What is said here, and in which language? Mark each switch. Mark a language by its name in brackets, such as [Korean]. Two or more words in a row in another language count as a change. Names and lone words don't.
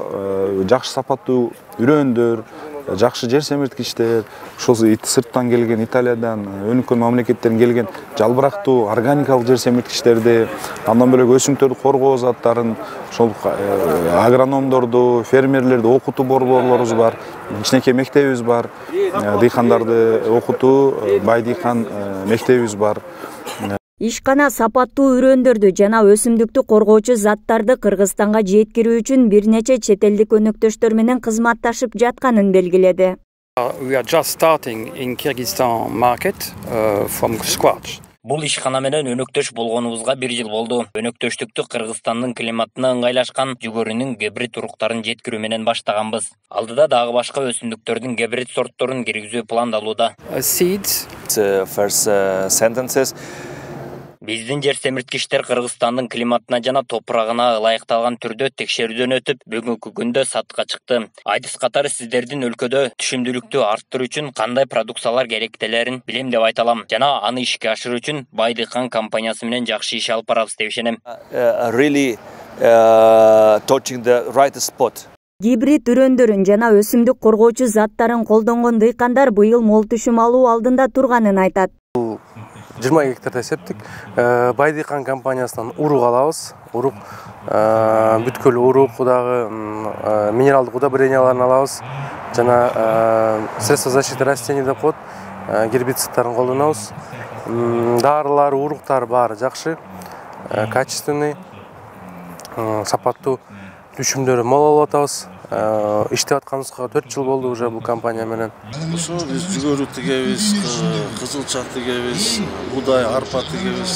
[Kyrgyz] жакшы сапаттуу үрөндөр, жакшы жер семирткичтер, ошол сырттан келген Италиядан, өнүккөн мамлекеттерден келген жалбырактуу органикалык жер семирткичтерди, андан бөлөк өсүмдүктөрдү коргоо заттарын, ошол агрономдорду, фермерлерди окутуу борборлорубуз бар, кичинекей мектебибиз бар, дыйкандарды окутуу Байдыйкан мектебибиз бар. Ишкана сапаттуу үрөндөрдү жана өсүмдүктү коргоочу заттарды Кыргызстанга жеткирүү үчүн бир нече чет элдик өнөктөштөр менен кызматташып жатканын белгиледи. [English] We are just starting in Kyrgyzstan market from scratch. [Kyrgyz] Бул ишкана менен өнөктөш болгонубузга 1 жыл болду. Өнөктөштүктү Кыргызстандын климатына ыңгайлашкан жүгөрүнүн гибрид уруктарын жеткирүү менен баштаганбыз. Алдыда дагы башка өсүмдүктөрдүн гибрид сортторун киргизүү пландалууда. [English] Seeds. First sentences. [Kyrgyz] Биздин жер семирткичтер Кыргызстандын климатына жана топурагына ылайыкталган түрдө текшерүүдөн өтүп, бүгүнкү күндө сатка чыкты. Айтыс катары сиздердин өлкөдө түшүмдүүлүктү арттыруу үчүн кандай продукциялар керектелерин билем деп айта алам. Жана аны ишке ашыруу үчүн Байдыйкан компаниясы менен жакшы иш алып барабыз деп ишенем. [English] Really touching the right spot. [Kyrgyz] Гибрид үрөндөрүн жана өсүмдүк коргоочу заттарын колдонгон дыйкандар быйыл мол түшүм алуу алдында турганын айтат. 20 гектарда септик. Байдыйкан компаниясынан урук алабыз. Урук, бүткүл урук, дагы минералдык удобренияларын алабыз. Жана [Russian] средства защиты растений [Kyrgyz] деп коет, гербициддарын колдонобуз. Дарылар, уруктар баары жакшы, качественный, сапаттуу түшүмдөрү мол алып атабыз. Иштеп атканыбызга 4 жыл болду уже бул компания менен. Ошо биз жүгөрү тигебиз, кызылча тигебиз, будай, арпа тигебиз.